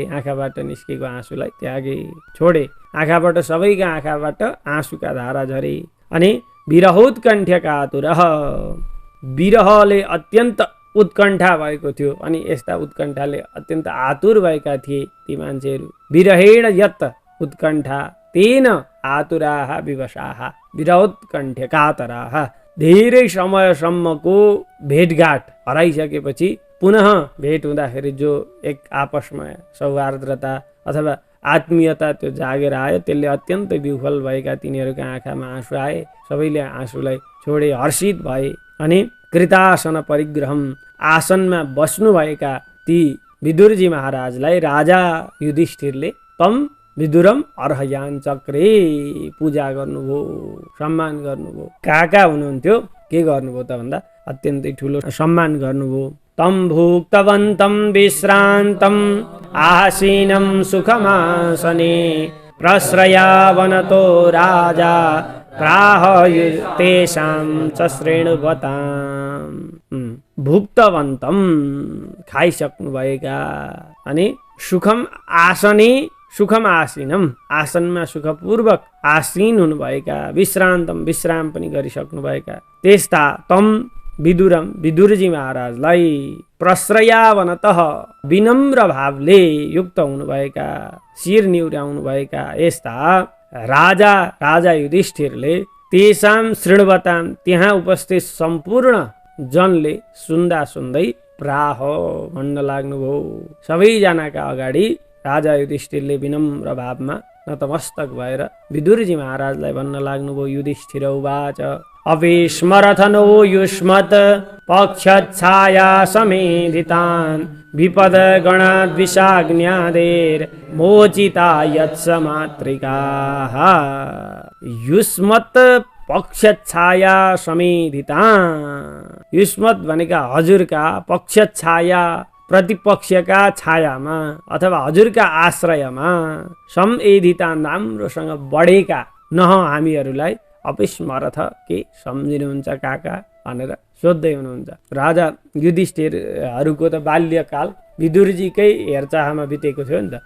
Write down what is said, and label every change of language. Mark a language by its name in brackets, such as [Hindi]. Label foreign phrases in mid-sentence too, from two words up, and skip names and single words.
[Nepali] आँखाबाट निस्केको आँसुलाई त्यागे, छोडे। आँखाबाट सबैका आँखाबाट आँसुका धारा झरे। अनि [Sanskrit] विरहोत्कण्ठ्य कातुरः, [Nepali] विरहले अत्यन्त उत्कण्ठा भएको थियो। अनि यस्ता उत्कण्ठाले अत्यन्त आतुर भएका थिए ती मान्छेहरू। [Sanskrit] विरहेण यत उत्कण्ठा तेन आतुराः विवशाः विरहोत्कण्ठ्य कातराः। [Nepali] धेरै समयसम्मको भेटघाट हराइसकेपछि पुनः भेट हुँदाखेरि जो एक आपसमा सौहार्द्रता अथवा आत्मीयता त्यो जागेर आयो, त्यसले अत्यन्त विह्वल भएका तिनीहरूका आँखामा आँसु आए। सबैले आँसुलाई छोडे, हर्षित भए। अनि [Sanskrit] कृतासन परिग्रहम, [Nepali] आसनमा बस्नुभएका ती विदुरजी महाराजलाई राजा युधिष्ठिरले [Sanskrit] तम विदुरम अर्हयान चक्रे [Nepali] पूजा गर्नुभयो, सम्मान गर्नुभयो। कहाँ हुनुहुन्थ्यो, के गर्नुभयो त भन्दा अत्यन्तै ठुलो सम्मान गर्नुभयो। [Sanskrit] तम भुक्तवन्तं विश्रान्तं आसीनं सुखमासने प्रश्रयावनतो राजा प्राह तेषां च श्रेणुवताम्। [Nepali] भुक्तवन्तं खाइसक्नु भएका, अनि [Sanskrit] सुखम आसने सुखम आसीनम, [Nepali] आसनमा सुखपूर्वक आसीन हुनुभएका, विश्रान्तम विश्राम पनि गरिसक्नुभएका त्यस्ता [Sanskrit] तम विदुरम [Nepali] विदुरजी महाराजलाई प्रश्रयावनतः विनम्र भावले युक्त हुनुभएका, शिर निहुर्याउनुभएका यस्ता राजा युधिष्ठिरले [Sanskrit] तेषां शृण्वतां, [Nepali] त्यहाँ उपस्थित सम्पूर्ण जनले सुन्दा सुन्दै प्राह भन्न लाग्नुभयो। सबैजनाका अगाडि राजा युधिष्ठिरले विनम्र भावमा नतमस्तक भएर विदुरजी महाराजलाई भन्न लाग्नुभयो। [Sanskrit] युधिष्ठिर उवाच अविस्मरथनो युष्मत् पक्षच्छाया समेधितान् विपद गणाद्विषाग्न्यादेर मोचिता यत्स मातृकाः। युष्मत् पक्षच्छाया समेधितान्, [Nepali] युष्मत् भनेका हजुरका, पक्षच्छाया प्रतिपक्षका छायामा अथवा हजुरका आश्रयमा, समेधिता राम्रोसँग बढेका नह हामीहरूलाई अविस्मरथ के सम्झिनुहुन्छ काका भनेर सोध्दै हुनुहुन्छ। राजा युधिष्ठिरहरूको त बाल्यकाल विदुरजीकै हेरचाहमा बितेको थियो नि त।